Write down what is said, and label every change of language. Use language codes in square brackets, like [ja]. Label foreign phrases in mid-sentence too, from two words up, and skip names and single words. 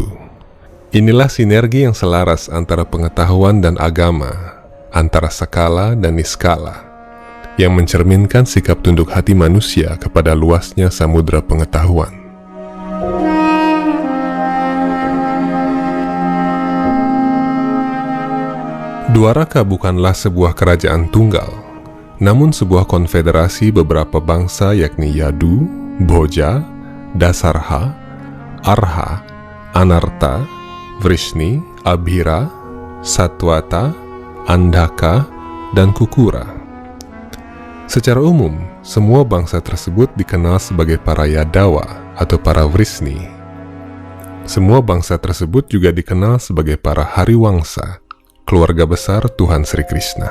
[id] Inilah sinergi yang selaras antara pengetahuan dan agama, antara skala dan niskala, yang mencerminkan sikap tunduk hati manusia kepada luasnya samudera pengetahuan. Dwaraka bukanlah sebuah kerajaan tunggal, namun sebuah konfederasi beberapa bangsa yakni Yadu, Bhoja, Dasarha, Arha, Anarta, Vrishni, Abhira, Satwata, Andhaka, dan Kukura. Secara umum, semua bangsa tersebut dikenal sebagai para Yadawa atau para Vrishni. Semua bangsa tersebut juga dikenal sebagai para Hariwangsa, keluarga besar Tuhan Sri Krishna.